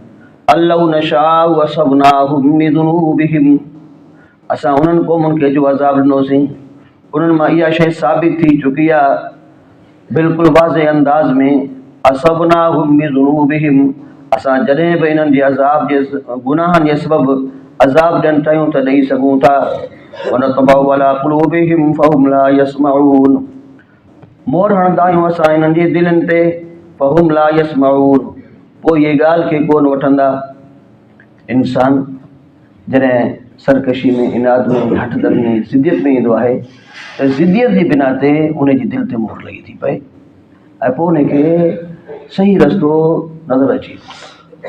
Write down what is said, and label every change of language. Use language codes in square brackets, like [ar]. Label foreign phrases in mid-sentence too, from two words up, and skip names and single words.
[ar] أن لو نشاء أصبناهم بذنوبهم, [sd] असां उन्हनि क़ौमुनि खे जो अज़ाब ॾिनोसीं उन्हनि मां इहा शइ साबित थी चुकी आहे बिल्कुलु वाज़े अंदाज़ में। [ar] أصبناهم بذنوبهم, [sd] असां जॾहिं बि इन्हनि जे अज़ाब जे गुनाहनि जे सबबु अज़ाब ॾियनि चाहियूं त ॾेई सघूं था। [ar] ونطبع على قلوبهم فهم لا يسمعون, [sd] मोहर हणंदा आहियूं असां इन्हनि जे दिलनि ते, [ar] فهم لا يسمعون, [sd] पोइ इहे ॻाल्हि खे कोन वठंदा। इंसान जॾहिं सरकशी में, इनाद में, हठधर्मी में, ज़िद्दियत में ईंदो आहे त ज़िद्दियत जी बिना ते उन जी दिलि ते मोहर लॻी थी पए ऐं पोइ उनखे सही रस्तो नज़र अचे थो।